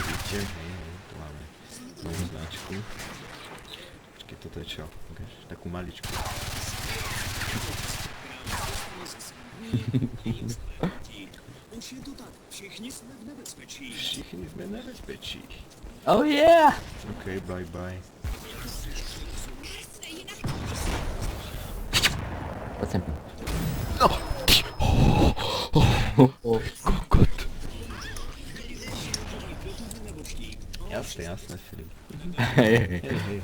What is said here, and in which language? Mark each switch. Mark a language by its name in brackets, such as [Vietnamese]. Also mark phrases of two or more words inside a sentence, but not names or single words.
[Slovak] hej, tu máme novú značku. Počkej, toto je čo? Ukáž, takú maličku. [Czech] Už je to tak, všichni jsme v nebezpečí. Všichni sme na bezpečí. [English] Oh yeah! OK, bye bye. [Slovak] Poď sem. Kokot. Jasné, jasné, Filip. Hej, hej. Hej, hej, hej.